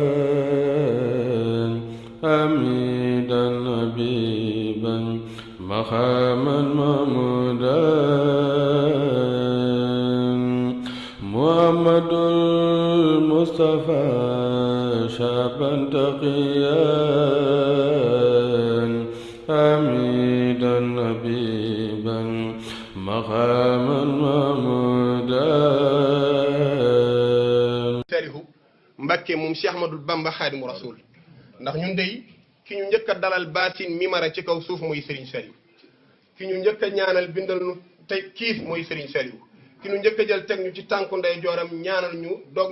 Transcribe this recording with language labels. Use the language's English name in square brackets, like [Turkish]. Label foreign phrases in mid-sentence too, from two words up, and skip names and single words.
[Arabic] حميدا حبيبا مقاما محمودا محمد المصطفى شعبا تقيا حميدا حبيبا مقاما محمودا [Wolof] Saliou Mbacké moom Cheikh Ahmadou Bamba Khadimu Rasoul ndax ñun dey ki ñu njëkk a dalal baasin mimara ci kaw suuf mooy Serigne Saliou ki ñu njëkk a ñaanal bindal nu tey kiif mooy Serigne Saliou ki ñu njëkk a jël teg ñu ci tànku ndey jooram ñaanal ñu doog